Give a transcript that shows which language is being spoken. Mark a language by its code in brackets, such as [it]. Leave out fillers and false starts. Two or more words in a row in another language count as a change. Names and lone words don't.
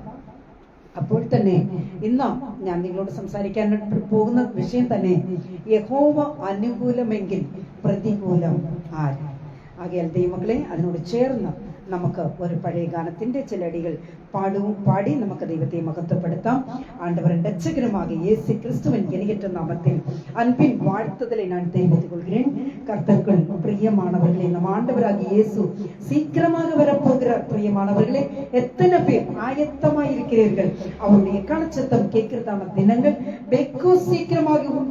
[ml] അപ്പോൾ തന്നെ ഇന്ന് ഞാൻ നിങ്ങളോട് സംസാരിക്കാൻ പോകുന്ന വിഷയം തന്നെ യഹോവ അനുകൂലമെങ്കിൽ പ്രതികൂലം ആര്. ആകയാൽ ദൈവമക്കളെ, അതിനോട് ചേർന്ന് നമുക്ക് ഒരു പഴയ ഗാനത്തിന്റെ ചില അടികൾ പാടി നമുക്ക് ദൈവത്തെ മഹത്വപ്പെടുത്താം. [ta] ஆண்டவரன் ரக்ஷகனுமாகிய இயேசு கிறிஸ்துவின் இணையற்ற நாமத்தில் அன்பின் வாழ்த்துதலை நான் தெரிவித்துக் கொள்கிறேன். கர்த்தருக்குள் பிரியமானவர்களே, நம் ஆண்டவராகிய இயேசு சீக்கிரமாக வரப்போகிறார். பிரியமானவர்களே, எத்தனை பேர் ஆயத்தமாய் இருக்கிறீர்கள்? அவருடைய எக்காலச்சத்தம் கேட்கிறதான தினங்கள் வெகு சீக்கிரமாக உண்டு.